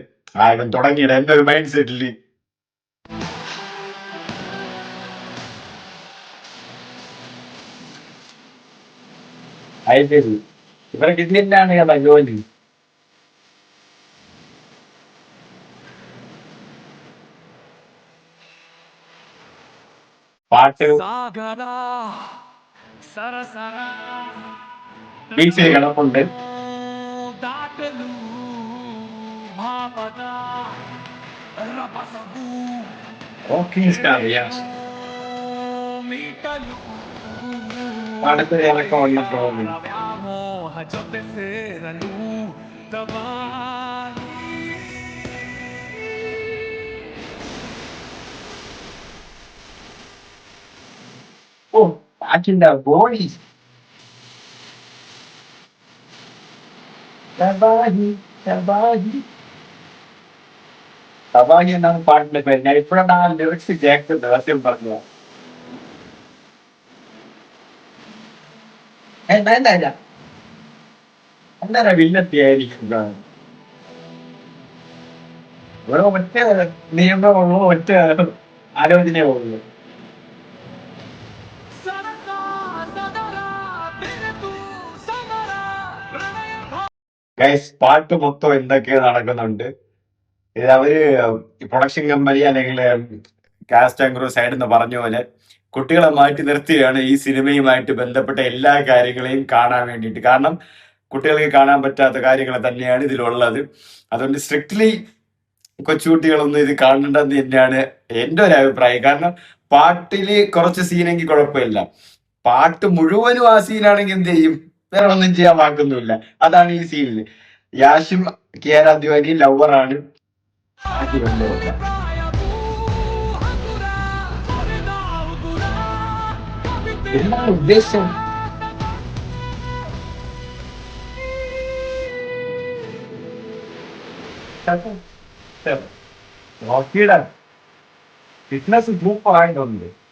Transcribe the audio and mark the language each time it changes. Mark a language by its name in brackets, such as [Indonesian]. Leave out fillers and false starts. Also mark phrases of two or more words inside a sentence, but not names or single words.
[Malayalam] ആ ഇവൻ തുടങ്ങിയത് എന്റെ ഒരു മൈൻഡ് സെറ്റില്. അയച്ചത് ഇവരൊക്കെ ഇത് തന്നെയാണ് കേട്ടോ ജോലി. പാട്ട് [Kannada] ಸಾಗರ ಸರಸರ [Malayalam] ബീച്ചിൽ കിടപ്പുണ്ട്. [Kannada] ದಾಟಲು ಭಾವದ ರಭಸವು [Malayalam] റോക്കിംഗ് സ്റ്റാർ യാഷ് [Kannada] ಮೀಟಲು [Malayalam] അടുത്ത ഇറക്കം വന്നിട്ട് തോന്നുന്നു. [Kannada] ವ್ಯಾಮೋಹ ಜೊತೆ ಸೇರಲು ತಬಾಹಿ [Malayalam] ഓ, പാട്ടിന്റെ ബോഡി തബാഹി തബാഹി തബാഹി എന്നാണ് പാട്ടിന്റെ പേര്. ഞാൻ ഇപ്പോഴാണ് ആ ലിറിക്സ് കേൾക്കുന്നത്. സത്യം പറഞ്ഞു എന്താ എന്താ വില്ലത്തിയായിരിക്കും. ഇവിടെ ഒറ്റ നിയമമുള്ളൂ, ഒറ്റ ആലോചനയേ ഉള്ളൂ. [Kannada] ಸರಸ ಸದರ ಬೆರೆತು ಸಮರ ಪ್ರಣಯ [Malayalam] ഗൈസ്, പാട്ട് മൊത്തം എന്തൊക്കെയോ നടക്കുന്നുണ്ട്. ഇത് അവര് [English] production company [Malayalam] അല്ലെങ്കിൽ [English] cast and crew side [Malayalam] എന്ന് പറഞ്ഞ പോലെ കുട്ടികളെ മാറ്റി നിർത്തിയാണ് ഈ സിനിമയുമായിട്ട് ബന്ധപ്പെട്ട എല്ലാ കാര്യങ്ങളെയും കാണാൻ വേണ്ടിയിട്ട്. കാരണം കുട്ടികൾക്ക് കാണാൻ പറ്റാത്ത കാര്യങ്ങൾ തന്നെയാണ് ഇതിലുള്ളത്. അതുകൊണ്ട് സ്ട്രിക്ട്ലി കൊച്ചുകുട്ടികളൊന്നും ഇത് കാണണ്ടെന്ന് തന്നെയാണ് എൻ്റെ ഒരു അഭിപ്രായം. കാരണം പാട്ടില് കുറച്ച് സീനെങ്കിൽ കുഴപ്പമില്ല. പാട്ട് മുഴുവനും ആ സീനാണെങ്കിൽ എന്ത് ചെയ്യും? വേറെ ഒന്നും ചെയ്യാൻ വാക്കൊന്നുമില്ല. അതാണ് ഈ സീനില്. യാഷും കിയാര അദ്വാനി ലവറാണ്. ബാക്കി ബന്ധമില്ല. [Kannada] ಪ್ರಾಯವೂ ಹಗುರ ತೊರೆದ ಉಗುರ ಕವಿತೆ [Malayalam] എന്താണ് ഉദ്ദേശം? റോക്കിയുടെ [English] fitness super [Malayalam] ആയിട്ടുണ്ട്.